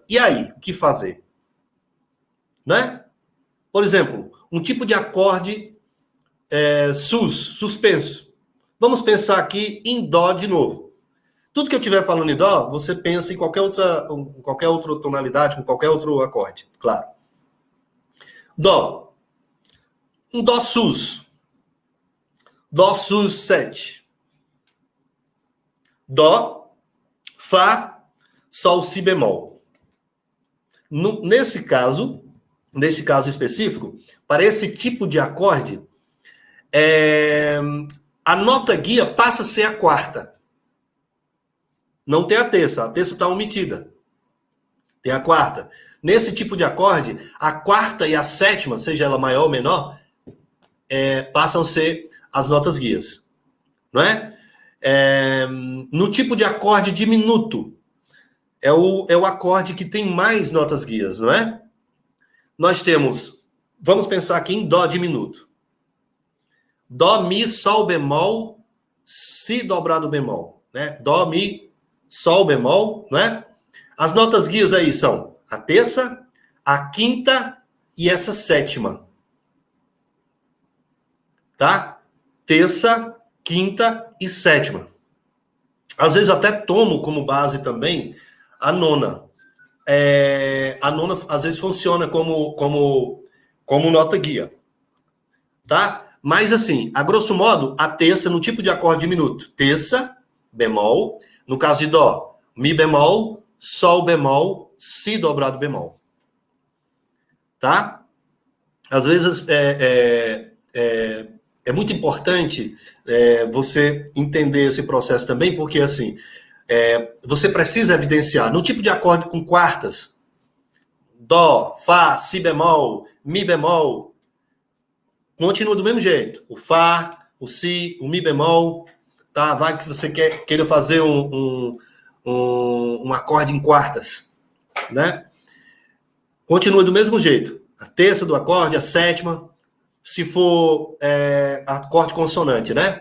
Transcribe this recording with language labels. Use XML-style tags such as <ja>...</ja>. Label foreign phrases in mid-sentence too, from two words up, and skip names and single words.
<pt>E aí, o que fazer? Né? Por exemplo, um tipo de acorde suspenso. Vamos pensar aqui em dó de novo. Tudo que eu estiver falando em dó, você pensa em qualquer outra tonalidade, com qualquer outro acorde, claro. Dó. Um dó sus. Dó sus 7. Dó, fá, sol, si bemol. Nesse caso específico, para esse tipo de acorde, a nota guia passa a ser a quarta. Não tem a terça está omitida. Tem a quarta. Nesse tipo de acorde, a quarta e a sétima, seja ela maior ou menor, passam a ser as notas guias. Não é? No tipo de acorde diminuto, é o acorde que tem mais notas guias, não é? Nós temos, vamos pensar aqui em dó diminuto. Dó, mi, sol, bemol, si dobrado bemol. Né? Dó, mi, sol, bemol, né? As notas guias aí são a terça, a quinta e essa sétima. Tá? Terça, quinta e sétima. Às vezes até tomo como base também a nona. A nona às vezes funciona como nota guia. Tá? Mas assim, a grosso modo, a terça no tipo de acorde diminuto. Terça, bemol. No caso de dó, mi bemol, sol bemol, si dobrado bemol. Tá? Às vezes é muito importante você entender esse processo também, porque assim, você precisa evidenciar no tipo de acorde com quartas, dó, fá, si bemol, mi bemol, continua do mesmo jeito. O fá, o si, o mi bemol, tá? Vai que você queira fazer um acorde em quartas, né? Continua do mesmo jeito. A terça do acorde, a sétima, se for acorde consonante, né?</pt>